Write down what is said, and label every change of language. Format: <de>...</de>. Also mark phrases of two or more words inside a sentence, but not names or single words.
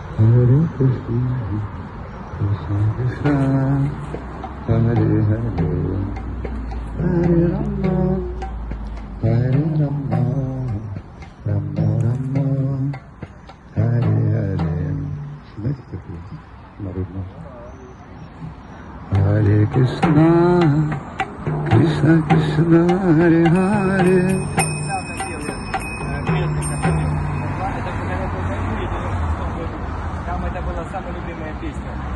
<sa>Hare Krishna, Krishna Krishna, Hare Hare, Hare Rama, Hare Rama, Rama Rama, Hare Hare.</sa> <ru>Знаете такую народную?</ru> <sa>Hare Krishna, Krishna Krishna, Hare Hare.</sa> <ru>Там это была самая любимая песня.</ru>